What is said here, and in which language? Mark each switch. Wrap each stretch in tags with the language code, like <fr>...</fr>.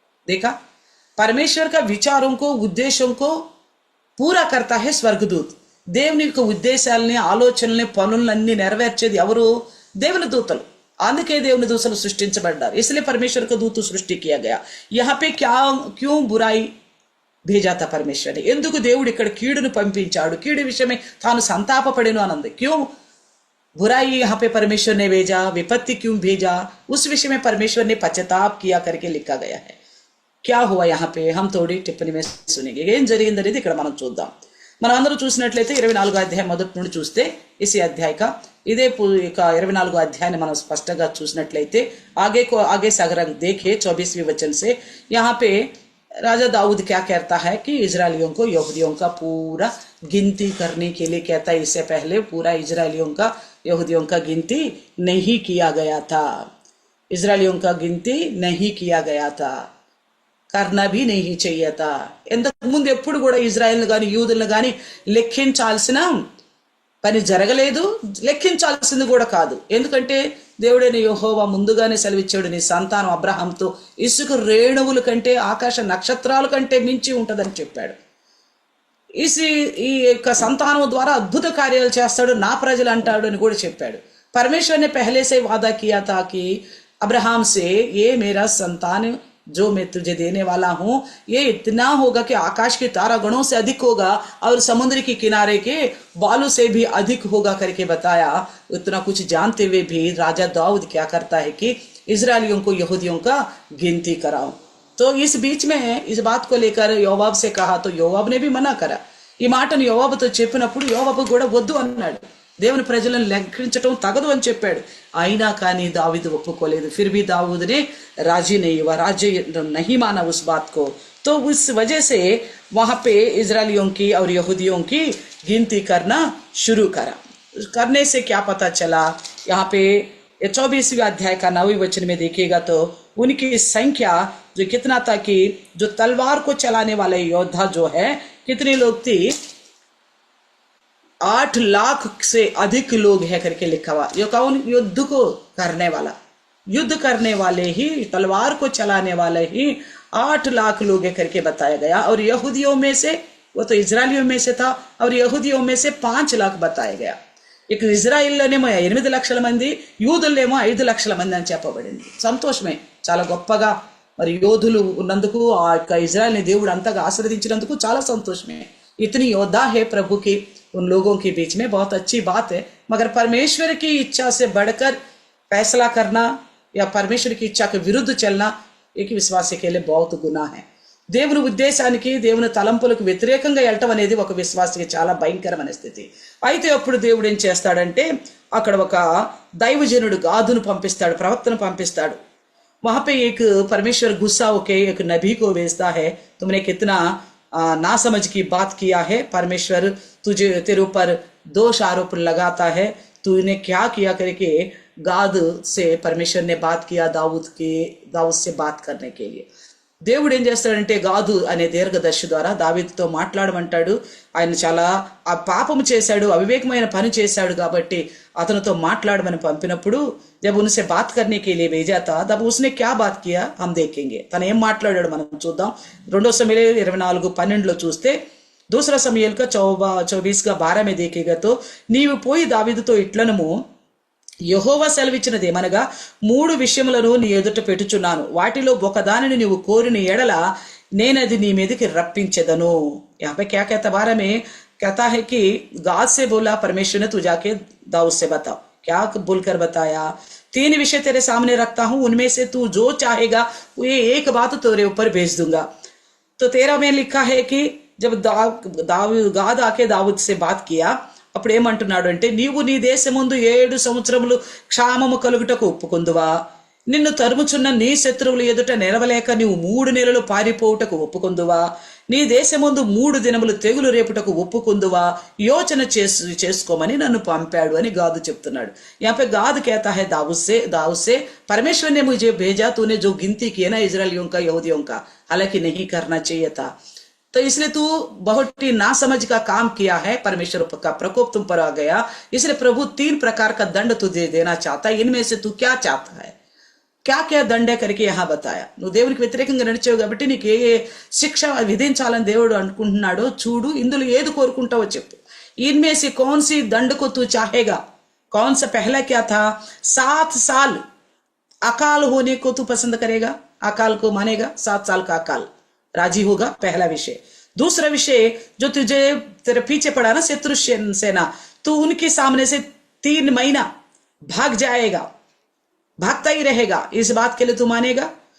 <hi>देखा, परमेश्वर का विचारों को, उद्देश्यों को पूरा करता है स्वर्गदूत.</hi> <te>దేవుని యొక్క ఉద్దేశాలని, ఆలోచనల్ని, పనులన్నీ నెరవేర్చేది ఎవరు? దేవుని దూతలు. అందుకే దేవుని దూతలు సృష్టించబడ్డారు.</te> <hi>इसलिए परमेश्वर का दूत सृष्टि किया गया. यहाँ पे क्यों बुराई भेजा था परमेश्वर ने?</hi> <te>ఎందుకు దేవుడు ఇక్కడ కీడును పంపించాడు? కీడు విషయమే తాను సంతాపపడెను అనంది.</te> <hi>क्यों बुराई यहाँ पे परमेश्वर ने भेजा? विपत्ति क्यों भेजा? उस विषय में परमेश्वर ने पश्चाताप किया करके लिखा गया है. क्या हुआ यहाँ पे? हम थोड़ी टिप्पणी में सुनेंगे.</hi> <te>ఏం జరిగిందనేది ఇక్కడ మనం చూద్దాం. మనం అందరూ చూసినట్లయితే 24వ అధ్యాయం మొదటి నుండి చూస్తే</te> <hi>इसी अध्याय का इधे 24వ अध्याय</hi> <te>మనం స్పష్టంగా చూసినట్లయితే</te> <hi>आगे से अगर हम देखें 24वें वचन से, यहाँ पे राजा दाऊद क्या कहता है कि इजरायलियों को, यहूदियों का पूरा गिनती करने के लिए कहता है. इससे पहले पूरा इजरायलियों का, यहूदियों का गिनती नहीं किया गया था. इजरायलियों का गिनती नहीं किया गया था, करना भी नहीं चाहिए था.</hi> <te>ఇంతకు ముందు ఎప్పుడు కూడా ఇజ్రాయెల్ని కానీ యూదులను కానీ లెక్కించాల్సిన పని జరగలేదు, లెక్కించాల్సింది కూడా కాదు. ఎందుకంటే దేవుడైన యెహోవా ముందుగానే సెలవిచ్చాడు, నీ సంతానం అబ్రహాంతో ఇసుక రేణువుల కంటే, ఆకాశ నక్షత్రాల కంటే మించి ఉంటుందని చెప్పాడు. ఈ యొక్క సంతానం ద్వారా అద్భుత కార్యాలు చేస్తాడు, నా ప్రజలు అంటాడు అని కూడా చెప్పాడు.</te> <hi>परमेश्वर ने पहले से वादा किया था कि अब्राहम से ये मेरा संतान जो मैं तुझे देने वाला हूँ ये इतना होगा कि आकाश के तारा गणों से अधिक होगा और समुद्र के किनारे के बालू से भी अधिक होगा करके बताया। उतना कुछ जानते हुए भी राजा दाऊद क्या करता है कि इजरायलियों को, यहूदियों का गिनती कराओ। तो इस बीच में इस बात को लेकर యోవాబు से कहा तो యోవాబు ने भी मना करा।</hi> <te>ఈ మాటను యోవాబుతో చెప్పినప్పుడు యోవాబు కూడా వద్దు అన్నాడు, దేవుని ప్రజలను లెక్కించటం తగదు అని చెప్పాడు। అయినా కానీ दाऊद ఒప్పుకోలేదు।</te> <hi>फिर भी दाऊद ने राजी नहीं हुआ, राजी नहीं माना उस बात को। तो उस वजह से वहां पे इजरायलियों की और यहूदियों की गिनती करना शुरू करा। करने से क्या पता चला, यहाँ पे 24वें अध्याय का 9वें वचन में देखिएगा तो उनकी संख्या जो कितना था कि जो तलवार को चलाने वाले योद्धा जो है कितने लोग थी, 8 लाख से अधिक लोग है करके लिखा हुआ। ये कौन? युद्ध को करने वाला, युद्ध करने वाले ही, तलवार को चलाने वाले ही 8 लाख लोग है करके बताया गया। और यहूदियों में से, वो तो इजरायलियों में से था, और यहूदियों में से 5 लाख बताया गया।</hi> <te>ఇక ఇజ్రాయిల్లోనేమో 8 లక్షల మంది, యూదులేమో 5 లక్షల మంది అని చెప్పబడింది। సంతోషమే, చాలా గొప్పగా మరి యోధులు ఉన్నందుకు ఆ యొక్క ఇజ్రాయిల్ని దేవుడు అంతగా ఆశీర్వదించినందుకు చాలా సంతోషమే।</te> <hi>इतनी योद्धा है प्रभु की उन लोगों के बीच में, बहुत अच्छी बात है। मगर परमेश्वर की इच्छा से बढ़कर फैसला करना या परमेश्वर की इच्छा के विरुद्ध चलना एक विश्वासी के लिए बहुत गुनाह है।</hi> <te>దేవుని ఉద్దేశానికి, దేవుని తలంపులకు వ్యతిరేకంగా వెళ్ళటం అనేది ఒక విశ్వాసికి చాలా భయంకరమైన స్థితి। అయితే అప్పుడు దేవుడు ఏం చేస్తాడంటే అక్కడ ఒక దైవజనుడు గాదును పంపిస్తాడు, ప్రవక్తను పంపిస్తాడు।</te> <hi>वहां पे एक परमेश्वर गुस्सा होके एक नबी को भेजता है, तुमने कितना नासमझ की बात किया है, परमेश्वर तुझे, तेरे ऊपर दोष आरोप लगाता है, तूने क्या किया करके गाद से परमेश्वर ने बात किया दाऊद से बात करने के लिए।</hi> <te>దేవుడు ఏం చేస్తాడంటే గాదు అనే దీర్ఘదర్శి ద్వారా దావీదుతో మాట్లాడమంటాడు। ఆయన చాలా ఆ పాపము చేశాడు, అవివేకమైన పని చేశాడు కాబట్టి అతనితో మాట్లాడమని పంపినప్పుడు</te> <hi>जब उनसे बात करने के लिए भेजा था तब उसने क्या बात किया हम देखेंगे।</hi> <te>తను ఏం మాట్లాడాడు మనం చూద్దాం। 2 సమూయేలు 24:12 చూస్తే,</te> <hi>दूसरा</hi> <te>సమూయేలు</te> <hi>का 24:12 में देखेगा तो</hi> <te>నీవు పోయి దావీదుతో ఇట్లనము, యెహోవా సెలవిచ్చినదేమనగా 3 విషయములను నీ ఎదుట పెట్టుచున్నాను, వాటిలో ఒకదానిని నీవు కోరిన ఎడల నేనది నీ మీదకి రప్పించెదను।</te> <hi>यहाँ पे क्या कहता बारे में कहता है कि गाद से बोला परमेश्वर ने, तू जाके दाऊद से बताओ। क्या बोलकर बताया? 3 विषय तेरे सामने रखता हूं, उनमें से तू जो चाहेगा वो ये एक बात तेरे ऊपर भेज दूंगा। तो 13 में लिखा है कि जब गाद आके दाऊद से बात किया,</hi> <te>అప్పుడు ఏమంటున్నాడు అంటే, నీవు నీ దేశముందు 7 సంవత్సరములు క్షామము కలుగుటకు ఒప్పుకొందువా, నిన్ను తరుముచున్న నీ శత్రువుల ఎదుట నిలవలేక నీవు 3 నెలలు పారిపోవుటకు ఒప్పుకొందువా, నీ దేశముందు 3 దినములు తెగులు రేపుటకు ఒప్పుకొందువా, యోచన చేసుకోమని నన్ను పంపాడు అని గాదు చెప్తున్నాడు।</te> <hi>यहाँ पे गाद कहता है दाऊद से परमेश्वर ने मुझे भेजा, तूने जो गिनती की है ना इजरायलियों का, यहूदियों का, हालांकि नहीं करना चाहिए था, तो इसलिए तू बहुत ही नासमझ का काम किया है, परमेश्वर का प्रकोप तुम पर आ गया, इसलिए प्रभु 3 प्रकार का दंड तुझे देना चाहता है, इनमें से तू क्या चाहता है, क्या क्या దండే करके यहाँ बताया।</hi> <te>నువ్వు దేవునికి వ్యతిరేకంగా నడిచావు కాబట్టి నీకు ఏ శిక్ష విధించాలని దేవుడు అనుకుంటున్నాడో చూడు, ఇందులో ఏది కోరుకుంటావో చెప్పు।</te> <hi>इनमें से कौन सी दंड को तू चाहेगा? कौन सा पहला क्या था? 7 साल अकाल होने को तू पसंद करेगा, अकाल को मानेगा, 7 साल का अकाल राजी होगा, पहला विषय। दूसरा विषय, जो तुझे तेरे पीछे पड़ा ना शत्रु सेना, तू उनके सामने से 3 महीना भाग जाएगा, भागता ही रहेगा, इस बात के लिए तू मानेगा।</hi>